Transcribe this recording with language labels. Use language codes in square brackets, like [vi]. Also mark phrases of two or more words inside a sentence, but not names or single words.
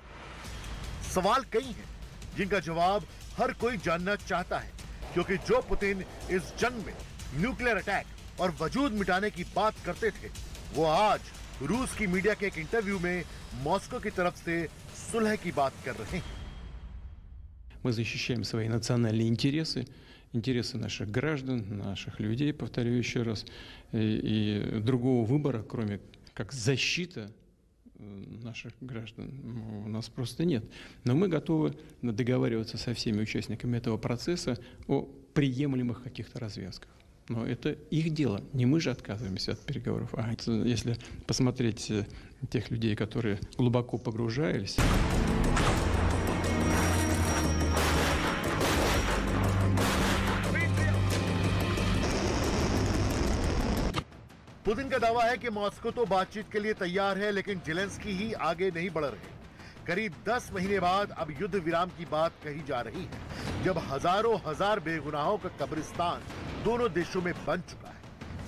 [hi] सवाल कई हैं जिनका जवाब हर कोई जानना चाहता है, क्योंकि जो पुतिन इस जंग में [en] nuclear attack [hi] और वजूद मिटाने की बात करते थे, वो आज रूस की मीडिया के एक इंटरव्यू में मॉस्को की तरफ से सुलह की बात कर रहे हैं। [ru] Мы защищаем свои национальные интересы, интересы наших граждан, наших людей, повторю еще раз, и другого выбора, кроме как защита наших граждан, у нас просто нет. Но мы готовы договариваться со всеми участниками этого процесса о приемлемых каких-то развязках. Но это их дело. Не мы же отказываемся от переговоров. А если посмотреть тех людей, которые глубоко погружались... [hi] पुतिन का दावा है कि मॉस्को तो बातचीत के लिए तैयार है, लेकिन जेलेंस्की ही आगे नहीं बढ़ रहे। करीब 10 महीने बाद अब युद्ध विराम की बात कही जा रही है, जब हजारों हजार बेगुनाहों का कब्रिस्तान दोनों देशों में बन चुका है।